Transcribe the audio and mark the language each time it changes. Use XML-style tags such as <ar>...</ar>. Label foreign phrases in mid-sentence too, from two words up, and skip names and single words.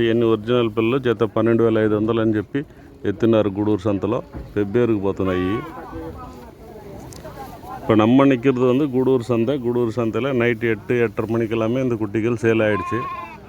<te>ఇవన్నీ ఒరిజినల్ పిల్లలు. జత 12,500 అని చెప్పి ఎత్తున్నారు గూడూరు సంతలో. ఫిబ్రవరికి పోతున్నాయి.</te> <ta>இப்போ நம்ம நிற்கிறது வந்து గూడూరు சந்தை. గూడూరు சந்தையில் நைட்டு 8-8:30 மணிக்கெல்லாமே இந்த குட்டிகள் சேல் ஆகிடுச்சு.</ta>